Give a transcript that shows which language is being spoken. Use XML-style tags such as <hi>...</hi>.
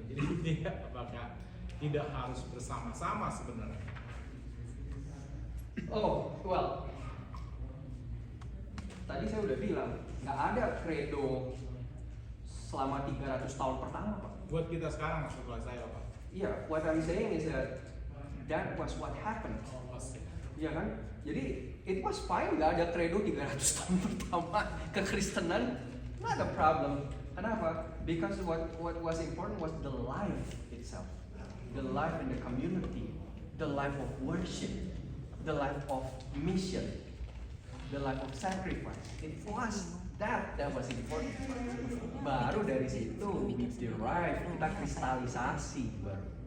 <id>Jadi dia apakah tidak harus bersama-sama sebenarnya? Oh, well, tadi saya udah bilang nggak ada credo selama 300 tahun pertama, Pak. Buat kita sekarang setelah saya Pak.</id> <en>Iya, what I'm saying is that was what happened.</en> <id>Iya kan? Jadi</id> <en>it was fine,</en> <id>nggak ada credo 300 tahun pertama kekristenan,</id> <en>not a problem.</en> <id>Kenapa?</id> <en>Because what was important was the life itself, the life in the community, the life of worship, the life of mission, the life of sacrifice. It was that was important.</en> <id>Baru dari situ</id> <en>we derive,</en> <id>kita kristalisasi baru.</id>